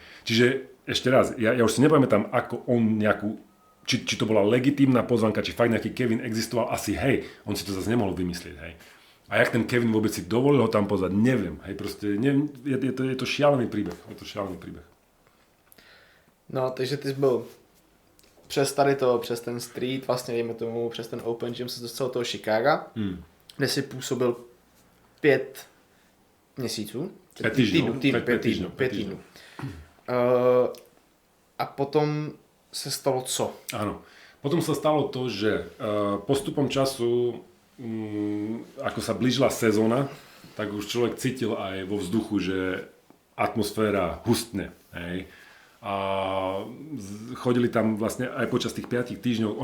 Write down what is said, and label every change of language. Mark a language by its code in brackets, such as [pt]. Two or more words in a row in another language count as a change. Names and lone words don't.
[sk] Čiže ešte raz, ja už si nepamätám, ako on nejakú, či to bola legitímna pozvanka, či fakt nejaký Kevin existoval, asi hej, on si to zase nemohol vymyslieť, hej. A jak ten Kevin vôbec si dovolil ho tam pozvať, neviem, hej, proste, neviem, je to šialený príbeh, [cs] No, takže ty jsi byl přes ten street, vlastně dejme tomu, přes ten Open Gym se dostal do toho Chicaga, kde si působil 5 měsíců. 5 týdnů. A potom se stalo co? [sk] Áno. Potom sa stalo to, že postupom času, ako sa blížila sezóna, tak už človek cítil aj vo vzduchu, že atmosféra hustne. Hej. A chodili tam vlastne aj počas tých 5 týždňov.